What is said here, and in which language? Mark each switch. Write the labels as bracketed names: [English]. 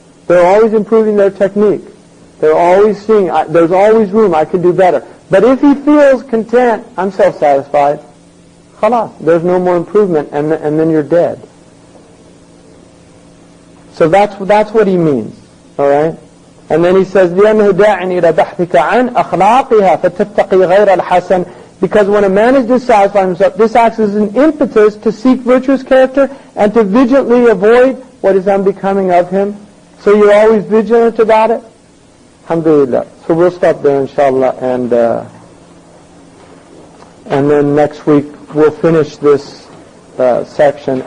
[English] They're always improving their technique. They're always seeing, there's always room, I can do better. But if he feels content, I'm self-satisfied, khalas, there's no more improvement, and then you're dead. So that's what he means, all right? [Arabic] And then he says, لِأَنَّهُ دَاعٍ إِلَى بَحْثِكَ عَنْ أَخْلَاقِهَا فَتَتَّقِي غَيْرَ الْحَسَنِ. [English] Because when a man is dissatisfied with himself, this acts as an impetus to seek virtuous character and to vigilantly avoid what is unbecoming of him. So you're always vigilant about it? Alhamdulillah. So we'll stop there, inshallah, and then next week we'll finish this section.